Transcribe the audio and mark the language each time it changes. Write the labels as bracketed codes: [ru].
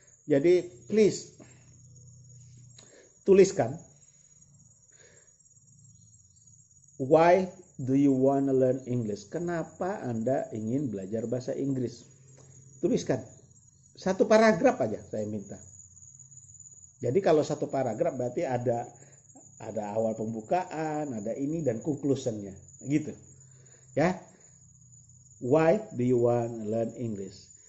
[id] Jadi please tuliskan, [en] why do you want to learn English? [id] Kenapa Anda ingin belajar bahasa Inggris? Tuliskan satu paragraf aja saya minta. Jadi kalau satu paragraf berarti ada awal pembukaan, ada ini dan conclusionnya gitu ya. [en] Why do you want to learn English?